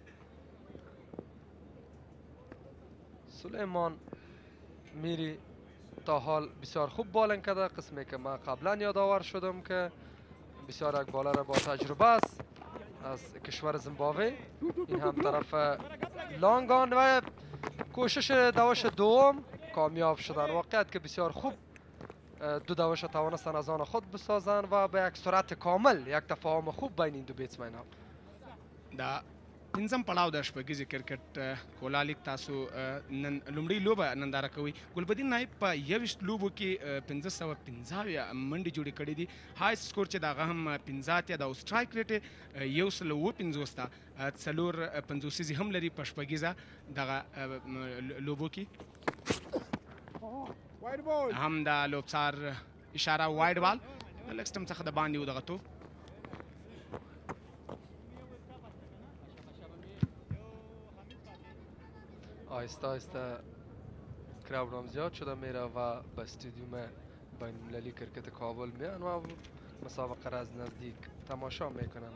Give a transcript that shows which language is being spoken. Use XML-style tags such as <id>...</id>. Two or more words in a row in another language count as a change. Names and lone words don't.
<fa>سلیمان میری تا حال بسیار خوب بالنگ کرده، قسمی که من قبلا یادآور شدم که بسیار یک بالر با تجربه است از کشور زیمبابوه. این هم طرف لانگان و کوشش دوش دوم کامیاب شدن، واقعیت که بسیار خوب دو دوش توانستن از آن خود بسازن و به یک سرعت کامل یک تفاهم خوب بین این دو بیټسمن ها.</fa> <ps>دا پنځم پړاو د شپږیزې کرکټ کولا لیګ تاسو نن لومړۍ لوبه ننداره کوئ. ګلبدین نایب په 21 لوبو کې 515 منډې جوړې کړې دي،</ps> <en>highest score</en> <ps>چې د هغه هم 15 دی او</ps> <en>strike rate</en> <ps>یې 150 ته 450 هم لري په شپږیزه دغه لوبو کې. هم د لوبڅار اشاره</ps> <en>wide ball</en> <ps>د لږ سټم څخه د باندې و دغه توپ.</ps> <fa>آهسته آهسته کراود هم زیاد شده میره و به استادیوم بین المللی کرکت کابل میان و مسابقه را از نزدیک تماشا میکنن.</fa>